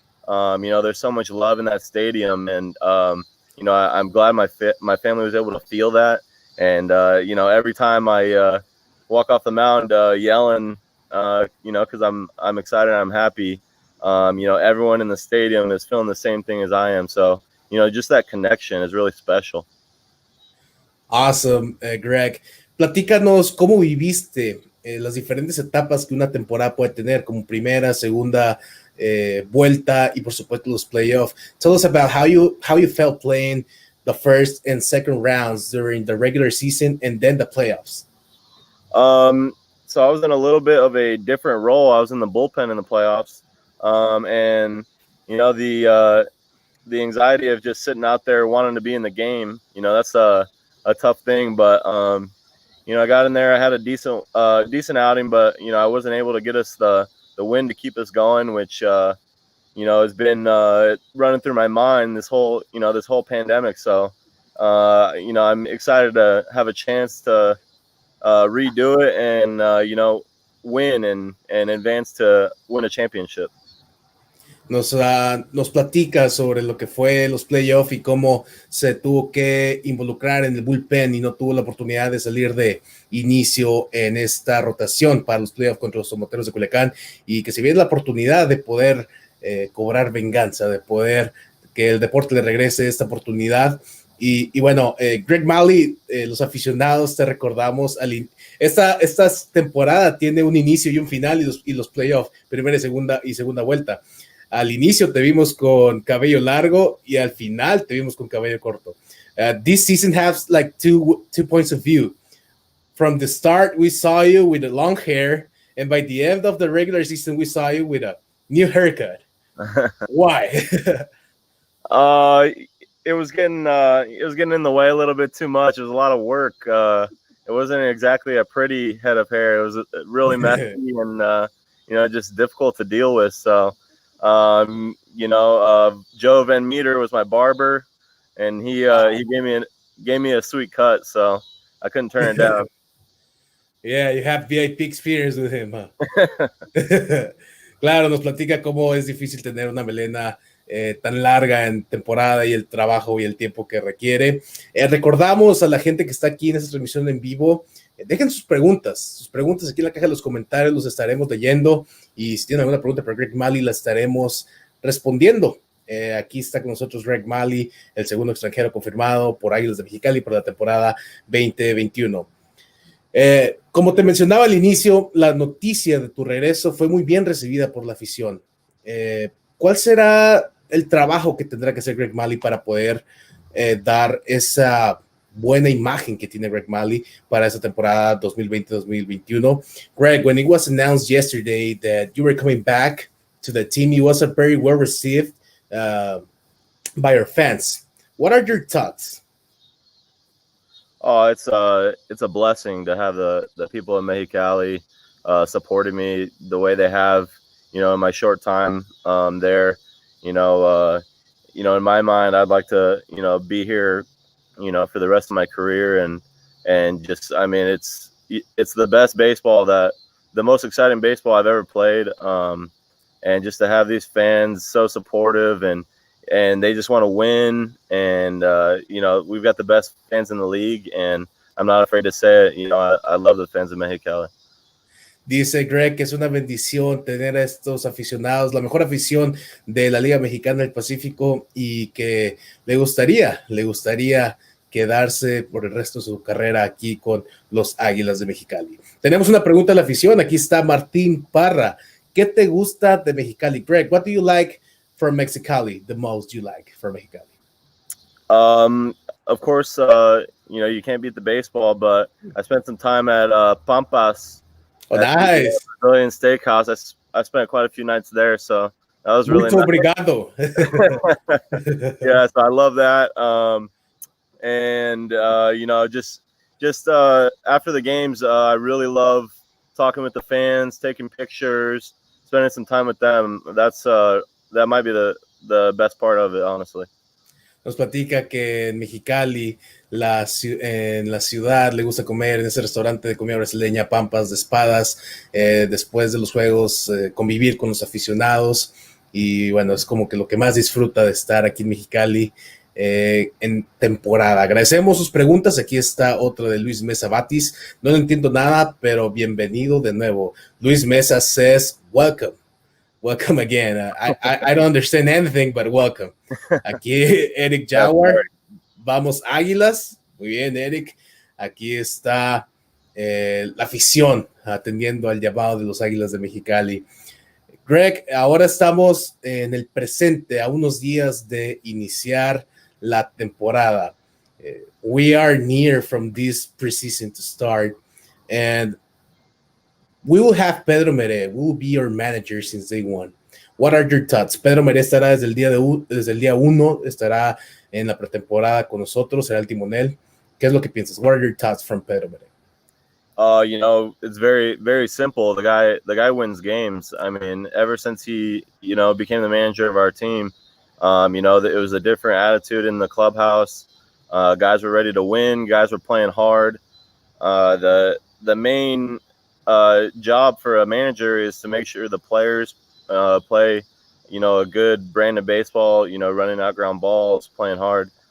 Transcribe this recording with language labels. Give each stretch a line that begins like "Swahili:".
English: You know, there's so much love in that stadium, and you know, I'm glad my family was able to feel that. And you know, every time I walk off the mound yelling, you know, because I'm excited, I'm happy. You know, everyone in the stadium is feeling the same thing as I am. So, you know, just that connection is really special. Awesome, Greg.
Spanish: Platícanos cómo viviste las diferentes etapas que una temporada puede tener, como primera, segunda vuelta y por supuesto los playoffs.
English: Tell us about how you felt playing the first and second rounds during the regular season and then the playoffs. So I was in a little bit of a different role. I was in the bullpen in the playoffs, and you know, the anxiety of just sitting out there wanting to be in the game, you know, that's a tough thing. But you know, I got in there. I had a decent outing, but you know, I wasn't able to get us the win to keep us going, which you know, has been running through my mind this whole pandemic. So you know, I'm excited to have a chance to redo it and you know, win and advance to win a championship.
Spanish: Nos platica sobre lo que fue los playoffs y cómo se tuvo que involucrar en el bullpen y no tuvo la oportunidad de salir de inicio en esta rotación para los playoffs contra los Tomateros de Culiacán, y que se viene la oportunidad de poder cobrar venganza, de poder que el deporte le regrese esta oportunidad. Y bueno, Greg Mahle, los aficionados te recordamos, esta temporada tiene un inicio y un final, y los playoffs, primera y segunda vuelta. Al inicio te vimos con cabello largo y al final te vimos con cabello corto.
English: This season has like two points of view. From the start, we saw you with the long hair, and by the end of the regular season, we saw you with a new haircut. Why? It was getting in the way a little bit too much. It was a lot of work. It wasn't exactly a pretty head of hair. It was really messy and you know, just difficult to deal with. So you know, Joe Van Meter was my barber, and he gave me a sweet cut, so I couldn't turn it down. Yeah, you have VIP experience with him, huh?
Spanish: Claro, nos platica cómo es difícil tener una melena tan larga en temporada y el trabajo y el tiempo que requiere. Recordamos a la gente que está aquí en esta transmisión en vivo, dejen sus preguntas aquí en la caja de los comentarios, los estaremos leyendo, y si tienen alguna pregunta para Greg Mahle, la estaremos respondiendo. Aquí está con nosotros Greg Mahle, el segundo extranjero confirmado por Águilas de Mexicali por la temporada 2021. Como te mencionaba al inicio, la noticia de tu regreso fue muy bien recibida por la afición. ¿Cuál será el trabajo que tendrá que hacer Greg Mahle para poder dar esa buena imagen que tiene Greg Mahle para esa temporada 2020-2021?
English: Greg, when it was announced yesterday that you were coming back to the team, it was very well received by your fans. What are your thoughts? Oh, it's a blessing to have the people in Mexicali supporting me the way they have, you know, in my short time there. You know, in my mind, I'd like to, you know, be here, you know, for the rest of my career, and just, I mean, it's the best baseball, the most exciting baseball I've ever played, and just to have these fans so supportive and they just want to win, and you know, we've got the best fans in the league, and I'm not afraid to say it. You know, I love the fans of Mexicali.
Spanish: Dice Greg que es una bendición tener a estos aficionados, la mejor afición de la Liga Mexicana del Pacífico, y que le gustaría quedarse por el resto de su carrera aquí con los Águilas de Mexicali. Tenemos una pregunta a la afición. Aquí está Martín Parra. ¿Qué te gusta de Mexicali?
English: Greg, what do you like from Mexicali the most you like from Mexicali? Of course, you know, you can't beat the baseball, but I spent some time at Pampas. Oh, nice. Brazilian steakhouse. I spent quite a few nights there, so that was really
Portuguese: Muito
English: nice.
Portuguese: obrigado.
English: Yeah, so I love that. And you know, just after the games, I really love talking with the fans, taking pictures, spending some time with them. That's that might be the best part of it, honestly.
Spanish: Nos platica que en Mexicali, en la ciudad, le gusta comer en ese restaurante de comida brasileña, Pampas de Espadas, después de los juegos, convivir con los aficionados, y bueno, es como que lo que más disfruta de estar aquí en Mexicali en temporada. Agradecemos sus preguntas. Aquí está otra de Luis Mesa Batis. No entiendo nada, pero bienvenido de nuevo.
English: Luis Mesa says, welcome. Welcome again. I don't understand anything, but welcome.
Spanish: Aquí Eric Jaguar. Vamos Águilas. Muy bien, Eric. Aquí está la afición atendiendo al llamado de los Águilas de Mexicali. Greg, ahora estamos en el presente, a unos días de iniciar la temporada.
English: We are near from this preseason to start, and we will have Pedro Mere. We will be your manager since day one. What are your thoughts?
Spanish: Pedro Mere estará desde el día 1, estará en la pretemporada con nosotros, será el timonel. ¿Qué es lo que piensas?
English: What are your thoughts from Pedro Mere? You know, it's very, very simple. The guy wins games. I mean, ever since he, you know, became the manager of our team, you know, it was a different attitude in the clubhouse. Guys were ready to win. Guys were playing hard. The main job for a manager is to make sure the players play, you know, a good brand of baseball, you know, running out ground balls, playing hard.